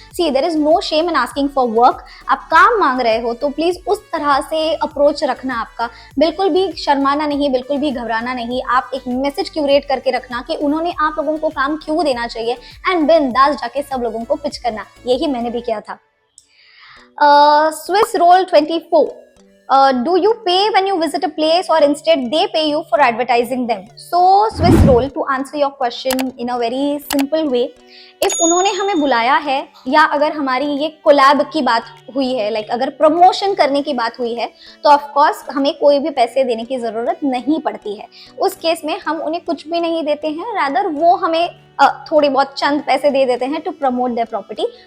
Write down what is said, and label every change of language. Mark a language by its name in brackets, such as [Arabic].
[English] See there is no shame in asking for work. [Hindi] आप काम मांग रहे हो तो प्लीज उस तरह से अप्रोच रखना, आपका बिल्कुल भी शर्माना नहीं, बिल्कुल भी घबराना नहीं। आप एक मैसेज क्यूरेट करके रखना कि उन्होंने आप लोगों को काम क्यों देना चाहिए एंड बिंदास जाके सब लोगों को पिच करना। यही मैंने भी किया था। Swiss Roll 24. [English] Do you pay when you visit a place or instead they pay you for advertising them? So Swiss Roll, to answer your question in a very simple way, if [Hindi] उन्होंने हमें बुलाया है या अगर हमारी ये collab की बात हुई है, लाइक अगर प्रमोशन करने की बात हुई है, तो ऑफ कोर्स हमें कोई भी पैसे देने की ज़रूरत नहीं पड़ती है। उस केस में हम उन्हें कुछ भी नहीं देते हैं, रादर वो हमें थोड़ी बहुत चंद पैसे दे देते हैं [English] To promote their property.